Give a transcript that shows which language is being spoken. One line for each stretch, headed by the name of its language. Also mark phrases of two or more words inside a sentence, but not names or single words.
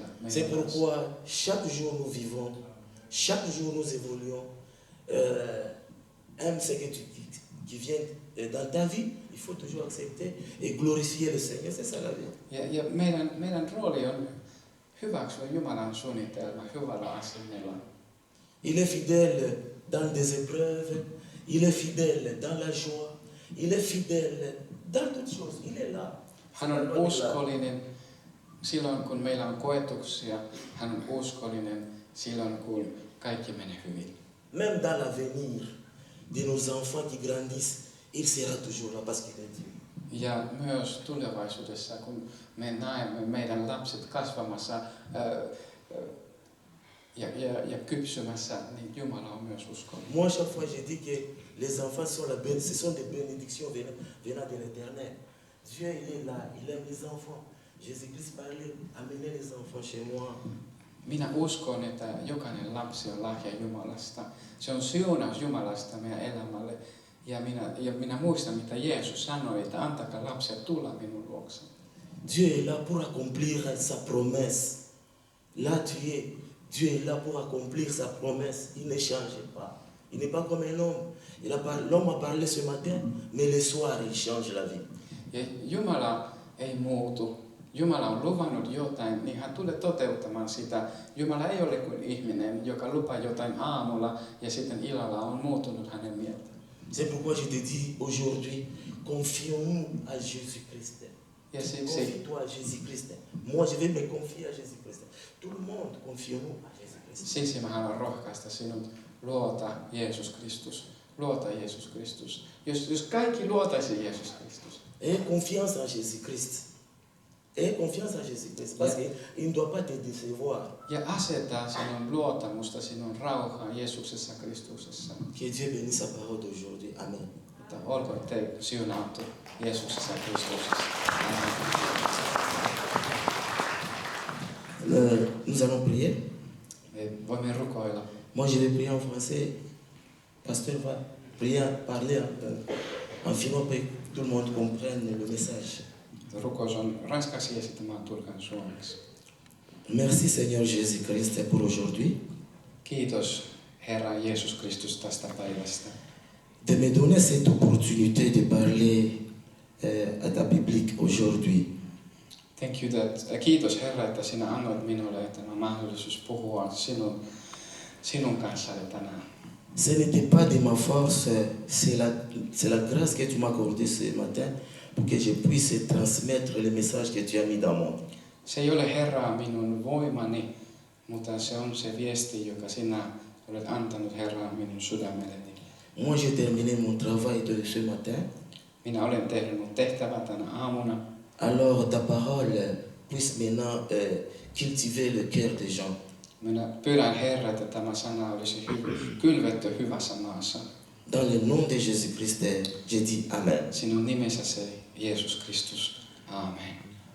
French: C'est pourquoi chaque jour nous vivons, chaque jour nous évoluons. Aime ce qui vient dans ta vie, il faut toujours accepter et glorifier le Seigneur, c'est ça la vie.
Finnish: Ja meidän rooli on hyväksyä Jumalan suunnitelma hyvällä asennella.
French: Il est fidèle dans des épreuves, il est fidèle dans la joie, il est fidèle dans toutes choses, il est là.
Finnish: Hän on uskollinen silloin kun meillä on koetuksia, hän on uskollinen silloin kun kaikki menee hyvin.
French: Même dans l'avenir de nos enfants qui grandissent, il sera toujours là parce qu'il est Dieu.
Finnish: Ja myös tulevaisuudessa, kun me näemme meidän lapset kasvamassa ja kypsymässä, niin Jumala on myös uskollinen.
French: Moi, chaque fois, je dis que les enfants ce sont des bénédictions venant de l'Éternel. Dieu, il est là, il aime les enfants. Jésus-Christ parlait, amenez les enfants chez moi.
Finnish: Minä uskon, että jokainen lapsi on lahja Jumalasta. Se on siunaus Jumalasta meidän elämälle. Ja minä muistan, mitä Jeesus sanoi, että antakaa lapsia tulla minun luokse.
French: Dieu est là pour accomplir sa promesse. Là Dieu est là pour accomplir sa promesse. Il ne change pas. Il n'est pas comme un homme. L'homme a parlé ce matin, mais le soir il change la vie.
Finnish: Ja Jumala ei muutu. Jumala on luvannut jotain, niin hän tulee toteuttamaan sitä. Jumala ei ole kuin ihminen, joka lupaa jotain aamulla ja sitten illalla on muuttunut hänen mieltä.
French: C'est pourquoi je te dis aujourd'hui, confions-nous à Jésus-Christ. Confie-toi à Jésus-Christ. Moi, je vais me confier à Jésus-Christ. Tout le monde, confions-nous à Jésus-Christ.
Finnish: Siksi mä haluan rohkaista sinut, luota Jeesus Kristus. Luota Jeesus Kristus. Jos kaikki luotaisi Jeesus Kristus.
French: Aie confiance en Jésus-Christ. Aie confiance en Jésus-Christ, parce qu'il ne doit pas te décevoir.
Finnish: Ja aseta sinun luottamusta sinun rauhaan Jeesuksessa Kristuksessa.
French: Que Dieu bénisse sa parole d'aujourd'hui. Amen.
Finnish: Mutta olkoon te siunattu Jeesuksessa Kristuksessa.
French: Nous allons prier.
Finnish: Me voimme rukoilla.
French: Moi, je vais prier en français. Pasteur va prier, parler en finnois pour que tout le monde comprenne le message.
Finnish: Rukous on ranskaksi ja sitten mä tulkan suomeksi.
French: Merci Seigneur Jésus-Christ pour aujourd'hui.
Finnish: Kiitos Herra Jeesus Kristus tästä päivästä.
French: De me donner cette opportunité de parler à ta biblique aujourd'hui.
English: Thank you that,
Finnish: kiitos Herra, että sinä annoit minulle tämä mahdollisuus puhua sinun kanssasi tänään.
French: Ce n'était pas de ma force, c'est la grâce que tu m'as accordée ce matin pour que je puisse transmettre le message que tu as mis dans moi.
Finnish: Se ei ole Herra minun voimani, mutta se on se viesti, joka sinä olet antanut Herra minun sydämelleni.
French: Moi, j'ai terminé mon travail de ce matin.
Finnish: Minä olen tehnyt mun tehtävän tänä aamuna.
French: Alors, ta parole puisse maintenant cultiver le cœur des gens.
Finnish: Minä pyydän Herra, että tämä sana olisi kylvetty hyvässä maassa.
French: Dans le nom de Jésus-Christ, je dis Amen.
Finnish: Sinun nimessäsi Jeesus Kristus. Amen.